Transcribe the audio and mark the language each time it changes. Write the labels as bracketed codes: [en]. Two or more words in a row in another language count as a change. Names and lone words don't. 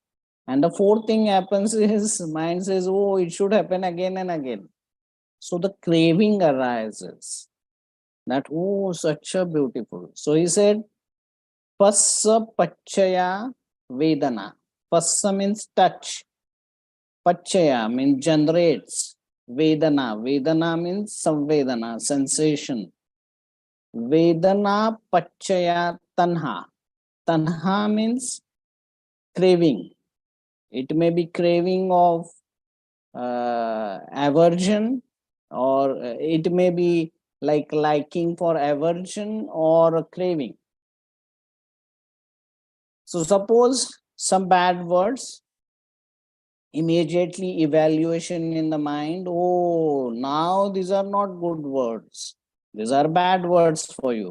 [en] And the fourth thing happens is mind says, oh, it should happen again and again. So the craving arises that, oh, such a beautiful. So he said, [pi] Passa Pachaya Vedana. [en] Passa means touch. Pachaya means generates. Vedana. Vedana means samvedana, sensation. [pi] Vedana Pachaya Tanha. [en] Tanha means craving. It may be craving of aversion, or it may be like liking for aversion or craving. So suppose some bad words, immediately evaluation in the mind, oh, now these are not good words, these are bad words for you.